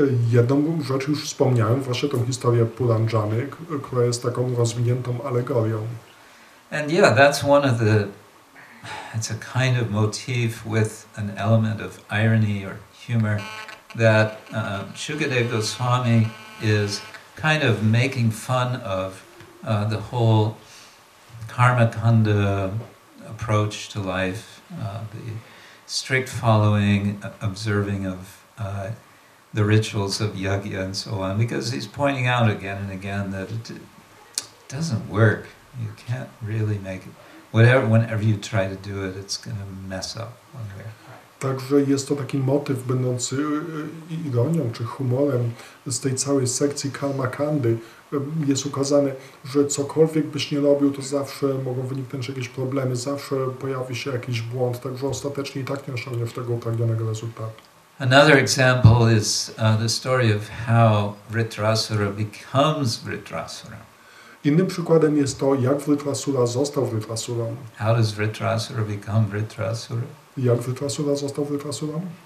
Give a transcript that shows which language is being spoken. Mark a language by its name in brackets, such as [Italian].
[Polish] Jedną rzecz już wspomniałem, właśnie tą historię Puranjany, która jest taką rozwiniętą alegorią. [English] And yeah, that's one of the. It's a kind of motif with an element of irony or humor that Shukadeva Goswami is kind of making fun of the whole karma kanda approach to life, the strict following, observing of the rituals of yajna and so on, because he's pointing out again and again that it doesn't work. You can't really make it. Whenever you try to do it, it's going to mess up one way. [Polish] Także jest to taki motyw będący ironią czy humorem z tej całej sekcji karma kandy. Jest ukazane, że cokolwiek byś nie robił, to zawsze mogą wyniknąć jakieś problemy, zawsze pojawi się jakiś błąd, także ostatecznie i tak nie osiągniesz tego upragnionego rezultatu. [English] Another example is the story of how Vritrasura becomes Vritrasura. [Polish] Innym przykładem jest to, jak Vritrasura został Vritrasurą. [English] How does Vritrasura become Vritrasura? [Polish] Jak Vritrasura został Vritrasurą?